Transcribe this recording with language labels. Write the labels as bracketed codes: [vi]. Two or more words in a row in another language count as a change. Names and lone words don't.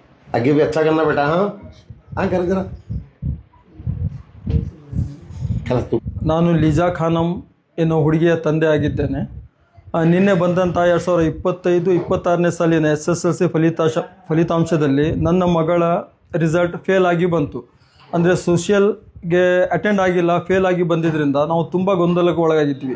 [hi] आगे भी अच्छा करना बेटा। हाँ हाँ कर जरा खला तू [kn] ನಾನು ಲಿಜಾ ಖಾನಂ ಎನ್ನುವ ಹುಡುಗಿಯ ತಂದೆ ಆಗಿದ್ದೇನೆ. ನಿನ್ನೆ ಬಂದಂಥ 2025-26ನೇ ಸಾಲಿನ SSLC ಫಲಿತಾಂಶದಲ್ಲಿ ನನ್ನ ಮಗಳ [en] result fail [kn] ಆಗಿ ಬಂತು. ಅಂದರೆ ಸೋಷಿಯಲ್ಗೆ ಅಟೆಂಡ್ ಆಗಿಲ್ಲ, ಫೇಲ್ ಆಗಿ ಬಂದಿದ್ದರಿಂದ ನಾವು ತುಂಬ ಗೊಂದಲಕ್ಕೆ ಒಳಗಾಗಿದ್ವಿ.